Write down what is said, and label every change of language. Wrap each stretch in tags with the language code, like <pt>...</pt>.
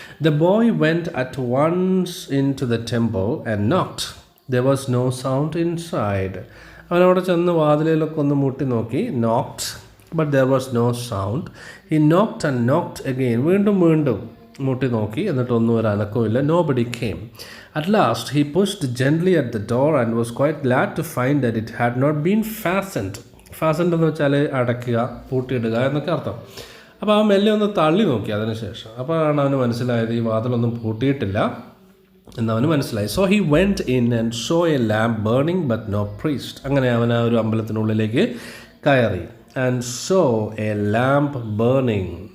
<en>The boy went at once into the temple and knocked. There was no sound inside.</en> <ml>അവനവിടെ ചെന്ന് വാതിലിലൊക്കെ ഒന്ന് മുട്ടി നോക്കി.</ml> <en>Knocked but there was no sound. He knocked and knocked again.</en> <ml>വീണ്ടും മുട്ടി നോക്കി, എന്നിട്ടൊന്നും ഒരു അനക്കവുമില്ല.</ml> <en>Nobody came. At last he pushed gently at the door and was quite glad to find that it had not been fastened.</en> <ml>Fastened എന്ന് വെച്ചാൽ അടയ്ക്കുക, പൂട്ടിയിടുക എന്നൊക്കെ അർത്ഥം. അപ്പോൾ ആ മെല്ലെ ഒന്ന് തള്ളി നോക്കി അതിനുശേഷം. അപ്പോഴാണ് അവന് മനസ്സിലായത് ഈ വാതിലൊന്നും പൂട്ടിയിട്ടില്ല എന്നവന് മനസ്സിലായി.</ml> <en>So he went in and saw a lamp burning but no priest.</en> <ml>അങ്ങനെ അവൻ ആ ഒരു അമ്പലത്തിനുള്ളിലേക്ക് കയറി.</ml> <en>And saw a lamp burning.</en>